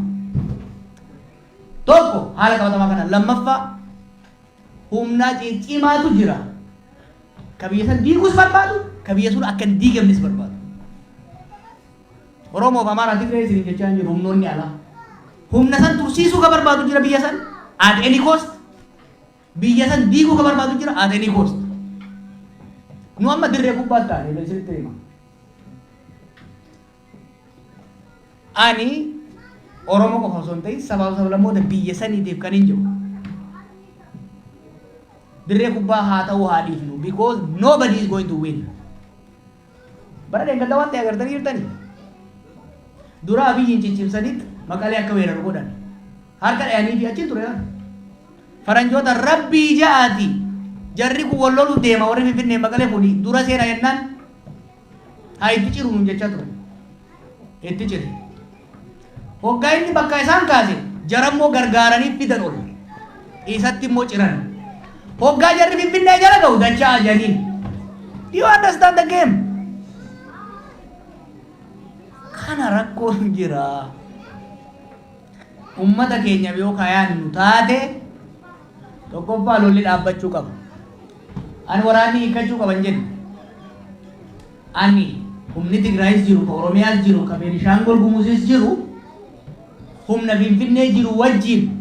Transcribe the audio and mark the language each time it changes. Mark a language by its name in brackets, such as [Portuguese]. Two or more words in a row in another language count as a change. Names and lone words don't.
[Oromo] Tokko haala qabatamaa kana lammaffaa humnaa ciccimaatu jira. Ka biyya san diiguus barbaadu ka biyya sun akka hin diigamnes barbaadu. Oromoo fi Amaaraa Tigree isin jechaa jiru humnoonni alaa. Humna san tursiisuu ka barbaadu jira biyya san [English] at any cost. [Oromo] Biyya san diiguu ka barbaadu jira [English] at any cost. [Oromo] Nu amma dirree kubbaa taane isinitti hima. Ani Oromoo qofa osoo hin ta'in sabaa sablammoota biyya saniitiif kan hin jiru. Dirree kubbaa haa ta'uu haa dhiifnu [English] because nobody is going to win. [Oromo] Bara deeggarda waan ta'e agartanii jirtanii. Dura Abiyyiin ciccimsanitti Maqalee akka weeraru godhan. Harka dhayanii fi achiin ture. Faranjoota rabbii ja'aati. Jarri kun wal loluu deema warri Finfinnee Maqalee kuni dura seena jennaan haa itti ciru nuun jechaa ture. Itti cire. hoggaa inni bakka isaan kaase jarammoo gargaaranii fidan ol isatti immoo ciran hoggaa jarri finfinnee jala ga'u dachaa ajaniin. [English] Do you understand the game? [Oromo] Kana rakkoon jira. Ummata keenya yoo kayaan nu taate tokkoffaa lolli dhaabbachuu qaba. Ani waraanni hiikkachuu qaban jedhu. Ani humni Tigraayis jiru, ka Oromiyaas jiru, ka Beenishaangol Gumuuzis jiru, humna Finfinnee jiru wajjin.